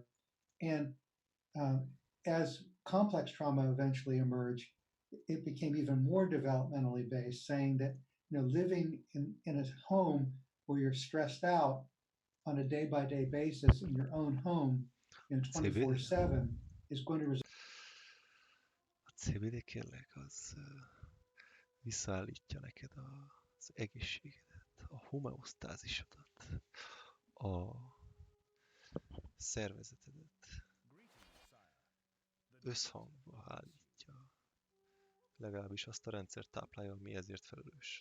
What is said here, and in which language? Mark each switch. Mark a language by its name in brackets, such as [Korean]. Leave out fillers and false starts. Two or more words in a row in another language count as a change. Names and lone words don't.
[English] And as complex trauma eventually emerged, it became even more developmentally based, saying that living in a home where you're stressed out on a day-by-day basis in your own home in 24/7 is going to result. [Hungarian] A CBD kérlek, az visszaállítja neked az egészségedet, a homeosztázisodat, a szervezetedet összhangba állítja. Legalábbis azt a rendszert táplálja, ami ezért felelős.